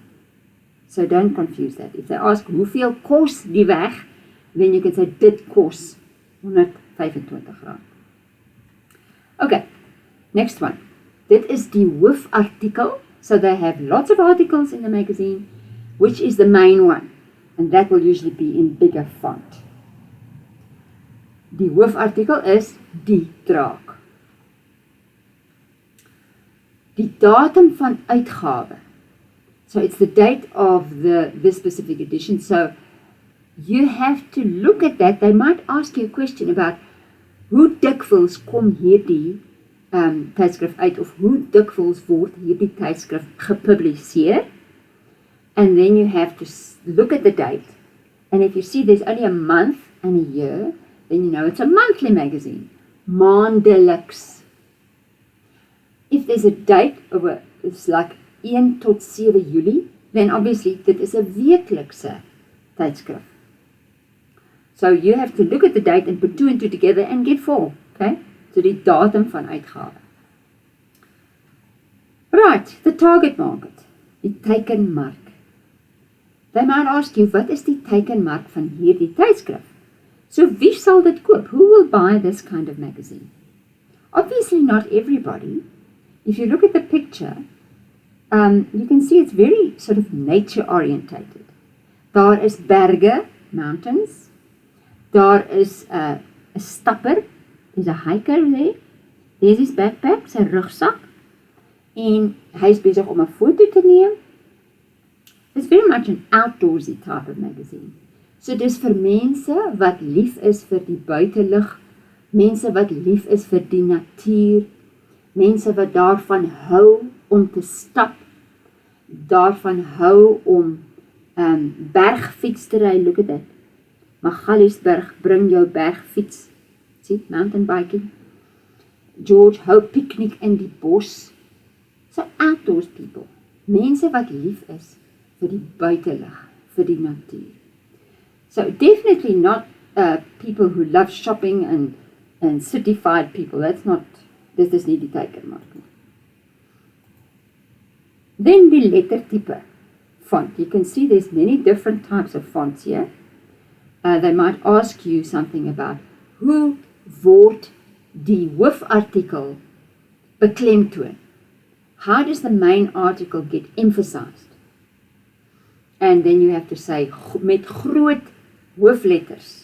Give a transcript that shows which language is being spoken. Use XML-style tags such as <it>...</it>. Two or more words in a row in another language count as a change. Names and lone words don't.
<en>So don't confuse that. If they ask,</en> <af>hoeveel kos die weg?</af> <en>Then you can say,</en> <af>dit kos 125 rand.</af> <en>Okay, next one.</en> <af>Dit is die hoofartikel.</af> <en>So they have lots of articles in the magazine. Which is the main one? And that will usually be in bigger font.</en> <af>Die hoofartikel is die draak. Die datum van uitgawe.</af> <en>So it's the date of this specific edition. So you have to look at that. They might ask you a question about</en> <af>hoe dikwels kom hierdie tydskrif uit, of hoe dikwels word hierdie tydskrif gepubliseer.</af> <en>And then you have to look at the date. And if you see there's only a month and a year, then you know it's a monthly magazine. Maandeliks. If there's a date of it's like</en> <af>1 tot 7 Julie,</af> <en>then obviously</en> <af>dit is 'n weeklikse tydskrif.</af> <en>So you have to look at the date and put 2 and 2 together and get 4. Okay?</en> <af>So die datum van uitgawe.</af> <en>Right, the target market.</en> <af>Die teikenmark.</af> <en>They might ask you,</en> <af>wat is die teikenmark van hierdie tydskrif? So wie sal dit koop?</af> <en>Who will buy this kind of magazine? Obviously not everybody. If you look at the picture, you can see it's very sort of nature orientated.</en> <af>Daar is berge, mountains. Daar is 'n stapper.</af> <en>There's a hiker there. There's his backpack,</en> <af>sy rugsak. En hy is besig om 'n foto te neem.</af> <en>It's very much an outdoorsy type of magazine.</en> <af>So dis vir mense wat lief is vir die buitelug, mense wat lief is vir die natuur, mense wat daarvan hou om te stap, daarvan hou om bergfiets te ry.</af> <en>Look at that.</en> <af>Magaliesberg, bring jou bergfiets.</af> <en>See, mountain biking.</en> <af>George hou picnic in die bos.</af> <en>So outdoors people.</en> <af>Mense wat lief is vir die buitelug, vir die natuur.</af> <en>So definitely not people who love shopping and cityfied people.</en> <af>Dit is nie die teikenmark nie.</af> <en>Then</en> <af>die lettertype</af> <en>font. You can see there's many different types of fonts here. They might ask you something about</en> <af>hoe word die hoofartikel beklemtoon.</af> <en>How does the main article get emphasized? And then you have to say</en> <af>met groot hoofletters.</af>